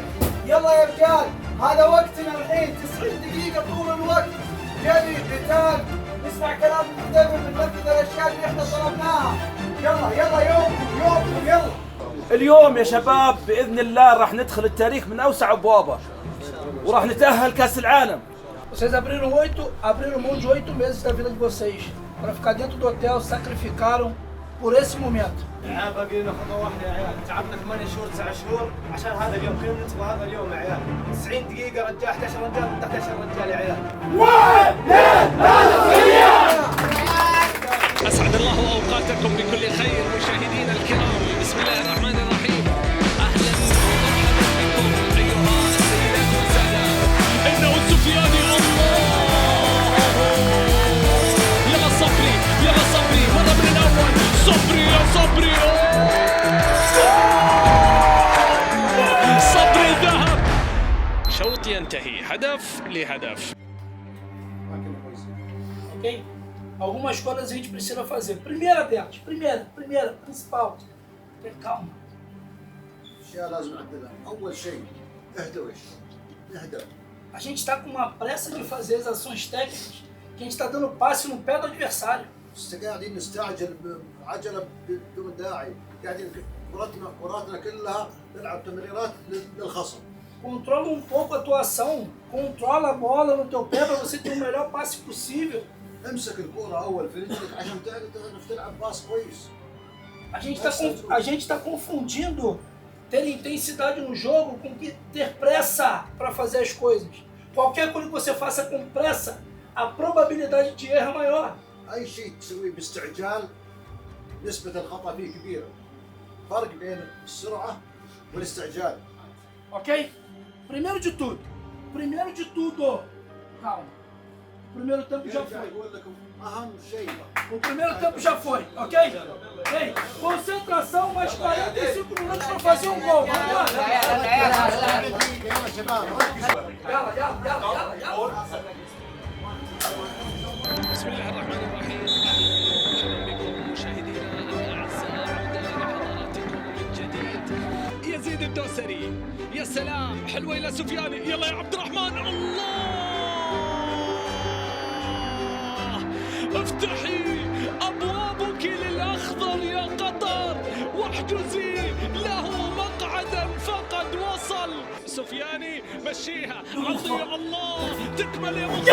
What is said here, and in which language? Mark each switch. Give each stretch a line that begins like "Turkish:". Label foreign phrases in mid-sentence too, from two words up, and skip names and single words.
Arabic: يلا يا رجال هذا وقتنا الحين، 90 دقيقة طول الوقت جري قتال، نسمع كلام المدرب ننفذ الأشياء اللي احنا طلبناها. يلا يومكم يلا. اليوم يا شباب بإذن الله راح ندخل التاريخ من أوسع أبوابه وراح نتأهل كأس العالم.
Portuguese: Vocês abriram mão de 8 meses da vida de vocês para ficar dentro do hotel, sacrificaram por esse momento.
Arabic: باقي لنا خطوه واحده يا عيال، تعبنا 8 شهور 9 شهور عشان هذا اليوم، خلينا ندخل هذا اليوم يا عيال. 90 دقيقه رجال، 11 رجال ضد 11 رجال يا عيال. أسعد الله أوقاتكم بكل خير مشاهدينا الكرام. بسم الله الرحمن الرحيم. أهلا ومرحبا بكم أيها السيدات والسادات. إنه السفياني، الله يلا صبري يلا صبري، مرة من الأول صبري يا صبري، صبري ذهب. شوط ينتهي هدف لهدف.
Portuguese: Ok? Algumas coisas a gente precisa fazer. Primeira delas, primeira, principal. Ter calma.
Arabic: اشياء لازم نعدلها. اول شيء اهدوا اهدى.
Portuguese: A gente está com uma pressa de fazer as ações técnicas que a gente está dando passe no pé do adversário.
Arabic: قاعدين نستعجل بعجله بدون داعي، قاعدين كراتنا كلها نلعب تمريرات للخصم.
Portuguese: Controla um pouco a tua ação, controla a bola no teu pé para você ter o melhor passe possível.
Arabic: امسك الكرة اول في رجلك عشان تعرف تلعب باص كويس.
Portuguese: A gente está confundindo ter intensidade no jogo com ter pressa para fazer as coisas. Qualquer coisa que você faça com pressa, a probabilidade de erro é maior.
Arabic: اي شيء تسويه باستعجال نسبة الخطأ فيه كبيرة. فرق بين السرعة والاستعجال.
Portuguese: Ok? Primeiro de tudo, calma. O primeiro tempo já foi.
Arabic: اهم شيء.
Portuguese: O primeiro tempo já foi, ok? Ei, concentração, mais 45 minutos para fazer um gol. Vamos lá.
Arabic: بسم الله الرحمن الرحيم. اهلا بكم مشاهدينا الاعزاء، عوده لحضراتكم من جديد. يزيد الدوسري، يا سلام حلوه الى سفياني، يلا يا عبد الرحمن، الله افتحي ابوابك للاخضر يا قطر واحجزي له مقعدا، فقد وصل سفياني، مشيها عطيه الله، تكمل يا